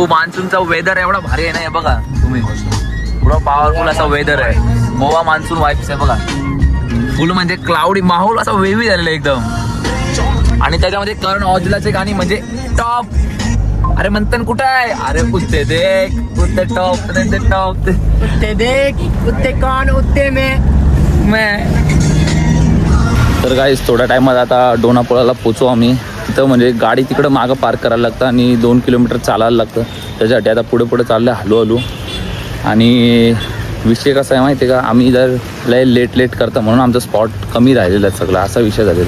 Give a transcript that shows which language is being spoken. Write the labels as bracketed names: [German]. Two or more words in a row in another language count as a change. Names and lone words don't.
[Marathi] मान्सूनचा वेदर एवढा भारी आहे ना. बघा तुम्ही, एवढा पॉवरफुल असा वेदर आहे. गोवा [English] monsoon vibes [Marathi] आहे बघा. फुल म्हणजे क्लाउडी माहोल असा वेवी झालेला एकदम. आणि त्याच्यामध्ये करण औजलाचे गाणी म्हणजे टॉप. अरे मंथन कुठं आहे? [Hindi] अरे कुत्ते देख, कुत्ते टॉप, टॉप, कुत्ते देख, कुत्ते कौन, उत्ते मैं. [Marathi] तर गाईस थोड्या टायमात आता डोनापोळाला पोचू आम्ही. तिथं म्हणजे गाडी तिकडं मागं पार्क करायला लागतं आणि 2 किलोमीटर चालायला लागतं. त्याच्यासाठी आता पुढे चाललं हळूहळू. आणि विषय कसा आहे माहिती आहे का, आम्ही जर लय लेट करता म्हणून आमचा स्पॉट कमी राहिलेला आहे सगळा, असा विषय झालेला.